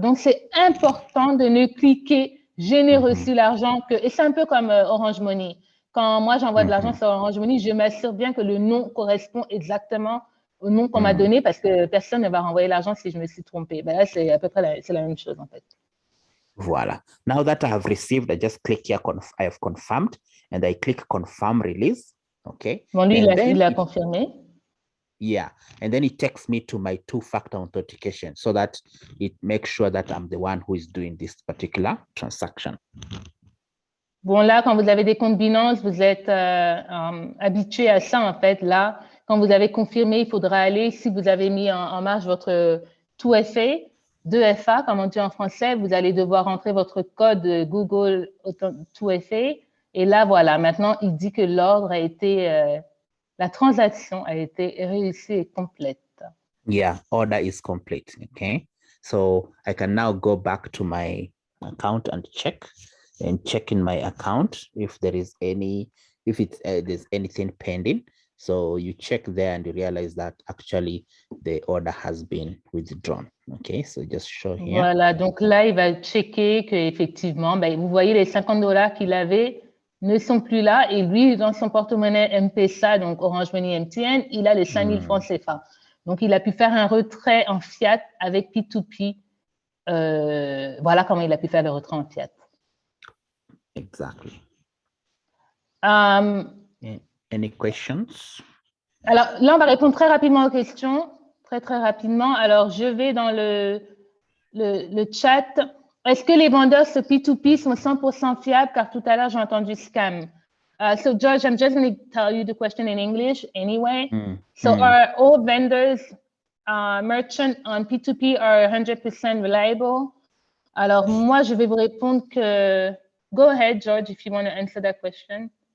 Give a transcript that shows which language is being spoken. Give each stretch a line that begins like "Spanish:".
French: Donc, c'est important de ne cliquer « Je n'ai reçu l'argent que… » Et c'est un peu comme Orange Money. Quand moi, j'envoie de l'argent sur Orange Money, je m'assure bien que le nom correspond exactement au nom qu'on m'a donné parce que personne ne va renvoyer l'argent si je me suis trompée. Ben là, c'est à peu près la même chose, en fait. Voilà.
English: Now that I have received, I just click here, I have confirmed, and I click confirm release. Okay.
French: Bon, lui, il a confirmé.
English: Yeah, and then it takes me to my two-factor authentication so that it makes sure that I'm the one who is doing this particular transaction.
French: Bon, là, quand vous avez des comptes Binance, vous êtes habitué à ça, en fait. Là, quand vous avez confirmé, il faudra aller, si vous avez mis en marche votre 2FA, 2FA, comme on dit en français, vous allez devoir entrer votre code Google 2FA. Et là, voilà, maintenant, il dit que l'ordre a été, la transaction a été réussie et complète.
English: Yeah, order is complete, okay? So I can now go back to my account and check in my account if there is there's anything pending. So you check there and you realize that actually the order has been withdrawn. Okay, so just show here.
French: Voilà, donc là, il va checker qu'effectivement, ben, vous voyez les $50 qu'il avait ne sont plus là et lui, dans son porte-monnaie M-Pesa, donc Orange Money MTN, il a les 5 000 francs CFA. Donc, il a pu faire un retrait en fiat avec P2P. Voilà comment il a pu faire le retrait en fiat.
English: Exactly. Any questions?
French: Alors, là, on va répondre très rapidement aux questions. Très, très rapidement. Alors, je vais dans le chat. Est-ce que les vendeurs sur P2P sont 100% fiables? Car tout à l'heure, j'ai entendu scam.
English: So, George, I'm just going to tell you the question in English anyway. Are all vendors, merchants on P2P are 100% reliable?
French: Alors, moi, je vais vous répondre que…
English: Go ahead, George, if you want to answer that question.